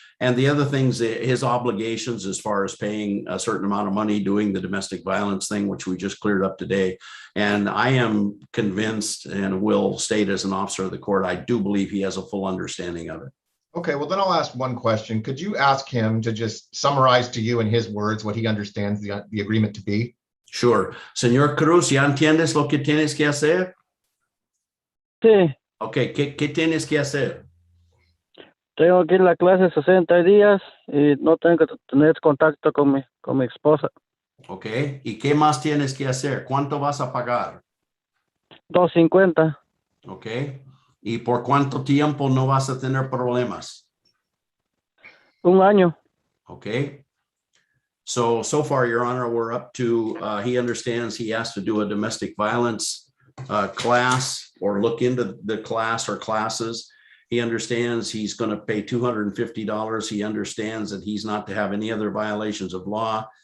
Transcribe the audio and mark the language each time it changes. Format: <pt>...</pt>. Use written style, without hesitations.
<en>And the other things, his obligations as far as paying a certain amount of money, doing the domestic violence thing, which we just cleared up today. And I am convinced and will state as an officer of the court, I do believe he has a full understanding of it. Okay, well, then I'll ask one question. Could you ask him to just summarize to you in his words what he understands the agreement to be? Sure.</en> <es>Señor Cruz, ¿ya entiendes lo que tienes que hacer? Sí, Okay, ¿qué tienes que hacer? tengo que ir a la clase 60 días y no tengo que tener contacto con mi esposa. Okay, ¿y qué más tienes que hacer? ¿Cuánto vas a pagar? $250. Okay, ¿y por cuánto tiempo no vas a tener problemas? Un año. Okay.</es> <en>So far, Your Honor, we're up to, he understands he has to do a domestic violence class or look into the class or classes. He understands he's going to pay $250. He understands that he's not to have any other violations of law.</en>